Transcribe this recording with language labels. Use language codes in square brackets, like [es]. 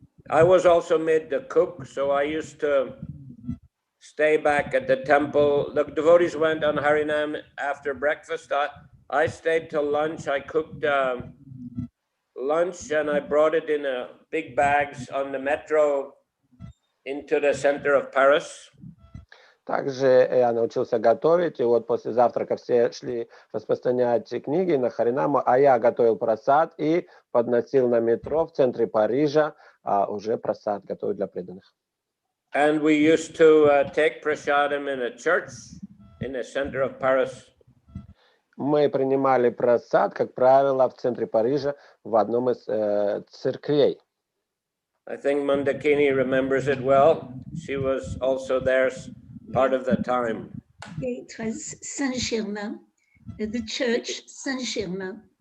[en] I was also made the cook, so I used to stay back at the temple. The devotees went on Harinam after breakfast. I stayed till lunch. I cooked lunch and I brought it in big bags on the metro into the center of Paris. [ru] Также я научился готовить, и вот после завтрака все шли распространять книги на Харинаму, а я готовил прасад и подносил на метро в центре Парижа уже прасад, готовить для преданных. [en] And we used to take prasadam in a church in the center of Paris. [ru] Мы принимали прасад, как правило, в центре Парижа в одном из церквей. [en] I think Mandakini remembers it well. She was also there part of the time. It was Saint-Germain, the church Saint-Germain.